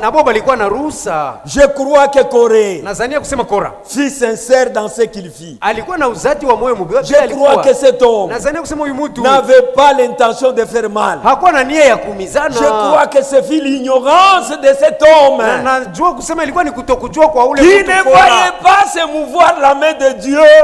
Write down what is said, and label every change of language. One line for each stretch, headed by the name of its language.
Swahili: Nabo balikuwa na ruhusa.
French: Je crois que Corée.
Swahili: Nazania kusema Kora.
French: Fut sincère dans ce qu'il fit.
Swahili: Alikuwa na uzati wa moyo mubio.
French: Je crois que cet homme.
Swahili: Nazania kusema huyu mtu
French: n'avait pas l'intention de faire mal.
Swahili: Hakuwa na nia ya kuumizana.
French: Je crois que c'est l'ignorance de cet homme.
Swahili: Najua kusema ilikuwa ni kutokujua kwa ule mtu.
French: Qui ne voyait pas se mouvoir la main de Dieu.